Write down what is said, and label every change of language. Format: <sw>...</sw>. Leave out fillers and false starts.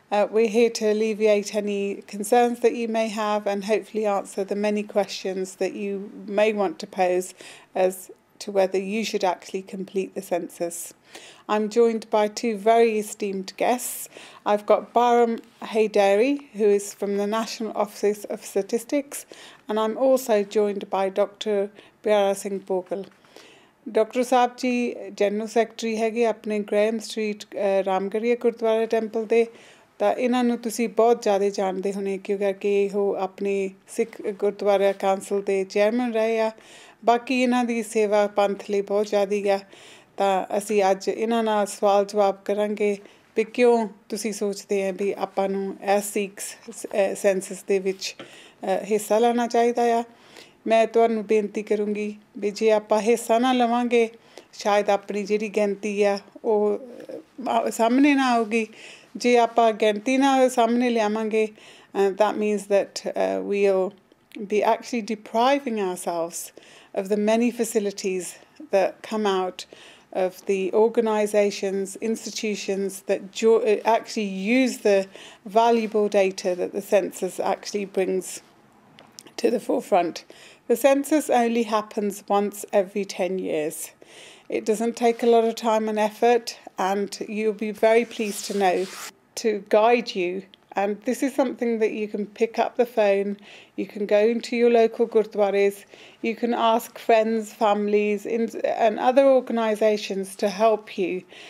<en>We're here to alleviate any concerns that you may have and hopefully answer the many questions that you may want to pose as to whether you should actually complete the census. I'm joined by two very esteemed guests. I've got Bharam Heydari, who is from the National Office of Statistics, and I'm also joined by Dr. Piara Singh Bhogal. Dr.</en> <pa>Saab ji General Secretary ਹੈਗੇ ਆਪਣੇ Graham Street Ramgarhia Gurdwara temple ਦੇ ਤਾਂ ਇਹਨਾਂ ਨੂੰ ਤੁਸੀਂ ਬਹੁਤ ਜ਼ਿਆਦਾ ਜਾਣਦੇ ਹੋਣੇ ਕਿਉਂਕਿ ਇਹ ਆਪਣੇ ਸਿੱਖ ਗੁਰਦੁਆਰਾ ਕਾਉਂਸਲ ਦੇ ਚੇਅਰਮੈਨ ਰਹੇ ਆ ਬਾਕੀ ਇਹਨਾਂ ਦੀ ਸੇਵਾ ਪੰਥ ਲਈ ਬਹੁਤ ਜ਼ਿਆਦਾ ਆ ਤਾਂ ਅਸੀਂ ਅੱਜ ਇਹਨਾਂ ਨਾਲ ਸਵਾਲ ਜਵਾਬ ਕਰਾਂਗੇ ਵੀ ਕਿਉਂ ਤੁਸੀਂ ਸੋਚਦੇ ਆ ਵੀ ਆਪਾਂ ਨੂੰ ਐਸ ਸਿੱਖਸ ਸੈਂਸਸ ਦੇ ਵਿੱਚ ਹਿੱਸਾ ਲੈਣਾ ਚਾਹੀਦਾ ਆ ਮੈਂ ਤੁਹਾਨੂੰ ਬੇਨਤੀ ਕਰੂੰਗੀ ਵੀ ਜੇ ਆਪਾਂ ਹਿੱਸਾ ਨਾ ਲਵਾਂਗੇ ਸ਼ਾਇਦ ਆਪਣੀ ਜਿਹੜੀ ਗਿਣਤੀ ਆ ਉਹ ਸਾਹਮਣੇ ਨਾ ਆਊਗੀ ਜੇ ਆਪਾਂ ਗਿਣਤੀ ਨਾ ਸਾਹਮਣੇ ਲਿਆਵਾਂਗੇ</pa> <en>that means that we'll be actually depriving ourselves of the many facilities that come out of the organisations, institutions that actually use the valuable data that the census actually brings to the forefront. The census only happens once every 10 years. It doesn't take a lot of time and effort, and you'll be very pleased to know to guide you. And this is something that you can pick up the phone, you can go into your local gurdwaras, you can ask friends, families, and other organisations to help you.</en>